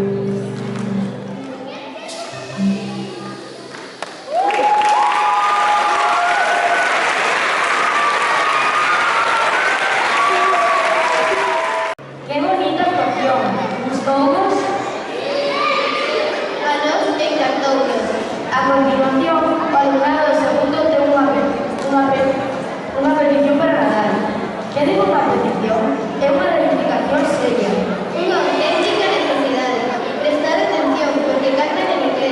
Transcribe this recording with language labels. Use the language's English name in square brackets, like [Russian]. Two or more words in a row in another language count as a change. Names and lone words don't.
[Spanish] ¡Qué bonita actuación! [Galician] ¿Gustó-vos? A nos encantó. A continuación, o alumnado de segundo ten unha petición para Nadal. Que digo unha petición? É unha reivindicación seria. [Spanish] Una auténtica necesidad. Prestar atención porque cantan en inglés.